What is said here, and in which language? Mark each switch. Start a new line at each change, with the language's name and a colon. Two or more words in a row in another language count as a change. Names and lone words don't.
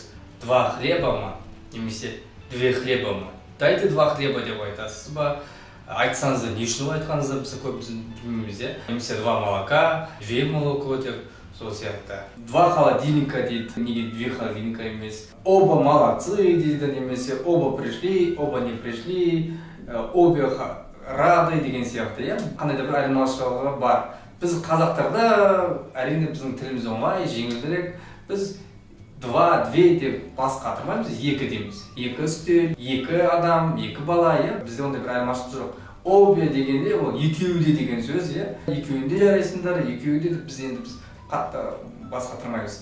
Kazakh: 2 хлеба ма? Немесе 2 хлеба ма?
Russian: Дайте 2 хлеба
Kazakh: деп айтасыз ба? Айтсаңыз да не үшін айтқаныңызды біз көбіміз білмейміз, немесе
Russian: 2 молока, 2 молоко
Kazakh: деп, сол сияқты. 2 холодильника дейді, неге 2 холодильника емес.
Russian: Оба молодцы
Kazakh: дейді, немесе
Russian: оба пришли, оба не пришли, обе рады
Kazakh: деген сияқты, қандай да бір айырмашылығы бар. Біз қазақтарда әрине біздің тіліміз оңай, жеңілдірек. Біз 2 деп бас қатырмаймыз, 2 дейміз. 2 үстел, 2 адам, 2 бала, бізде ондай бір айырмашылық жоқ. Обе дегенде ол екеуде деген сөз, екеуінде жарайсыңдар, екеуде біз қатты бас қатырмаймыз.